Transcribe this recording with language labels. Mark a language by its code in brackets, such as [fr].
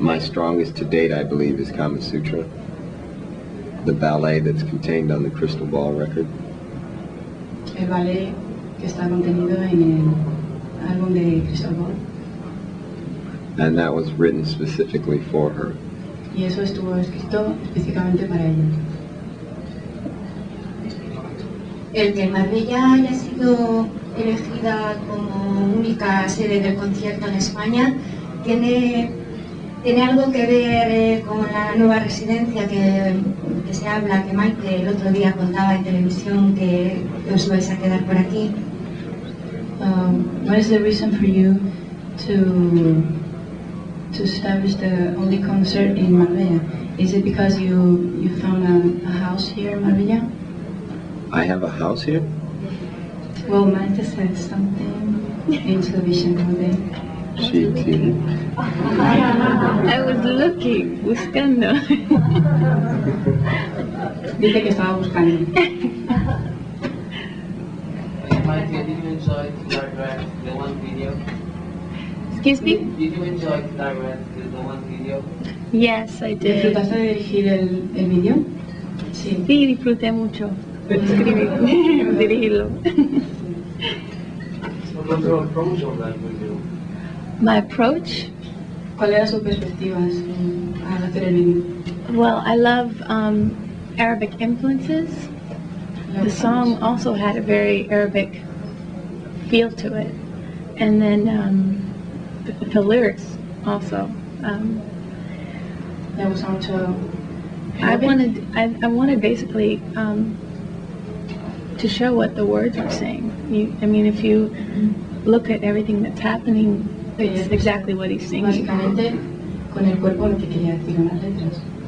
[en] my strongest to date, I believe, is Kama Sutra, the ballet that's contained on the Crystal Ball record. [es] El ballet que está contenido en el álbum de Crystal Ball. [en] And that was written specifically for her. [es] Y eso estuvo escrito específicamente para ella. El que Marbella haya sido elegida como única sede del concierto en España tiene algo que ver con la nueva residencia que se habla, que Maite el otro día contaba en televisión que os vais a quedar por aquí. [en] What is the reason for you to establish the only concert in Marbella? Is it because you found a house here in Marbella? I have a house here? Well, Maite said something in television one day. She did. I was looking, [es] buscando. Dice que estaba buscando. [en] Maite, did you enjoy to direct the one video? Excuse me? Did you enjoy to direct the one video? Yes, I did. [es] ¿Disfrutaste de dirigir el vídeo? Sí. Sí, disfruté mucho escribir, dirigirlo. [en] What was your approach on that video? My approach? [es] ¿Cuál era su perspectiva al hacer el vídeo? [en] Well, I love Arabic influences. The song also had a very Arabic feel to it. And then the lyrics also. [es] Le gusta mucho. [en] I wanted basically to show what the words are saying. I mean, if you look at everything that's happening, it's exactly what he's singing. [es] Básicamente, con el cuerpo lo que quería decir en las letras.